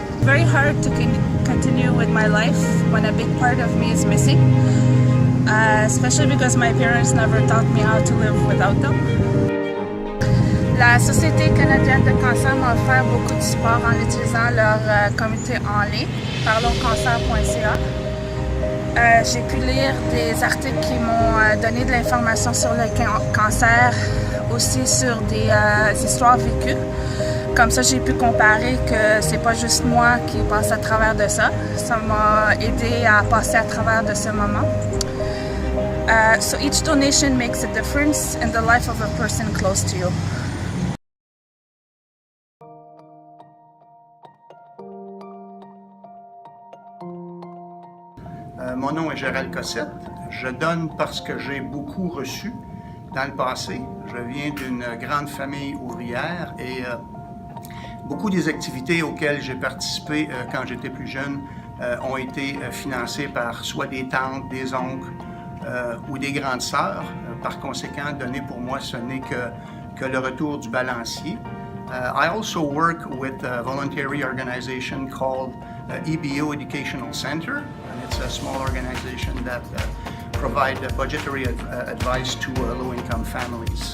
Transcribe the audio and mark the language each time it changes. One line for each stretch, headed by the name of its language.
English: Very hard to continue with my life when a big part of me is missing, especially because my parents never taught me how to live without them.
French: La Société canadienne de cancer m'a offert beaucoup de support en utilisant leur comité en ligne, parlonscancer.ca. J'ai pu lire des articles qui m'ont donné de l'information sur le cancer, aussi sur des histoires vécues. Comme ça, j'ai pu comparer que c'est pas juste moi qui passe à travers de ça. Ça m'a aidé à passer à travers de ce moment.
English: So each donation makes a difference in the life of a person close to you.
French: Mon nom est Gérald Cossette. Je donne parce que j'ai beaucoup reçu dans le passé. Je viens d'une grande famille ouvrière et beaucoup des activités auxquelles j'ai participé quand j'étais plus jeune ont été financées par soit des tantes, des oncles ou des grandes sœurs. Par conséquent, donner pour moi, ce n'est que le retour du balancier.
English: I also work with a voluntary organization called EBO Educational Center, and it's a small organization that provide budgetary advice to low-income families.